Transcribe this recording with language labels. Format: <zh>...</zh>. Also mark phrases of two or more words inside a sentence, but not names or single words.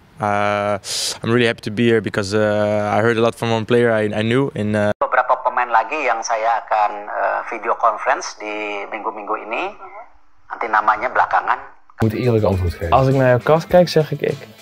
<en>I'm really happy to be here because I heard a lot from one player I knew.</en> <id>Beberapa pemain lagi yang saya akan</id> <en>video conference</en> <id>di minggu-minggu ini. Nanti namanya belakangan.</id> <nl>Ik moet eerlijk antwoord geven. Als ik naar jouw kast kijk, zeg ik.</nl>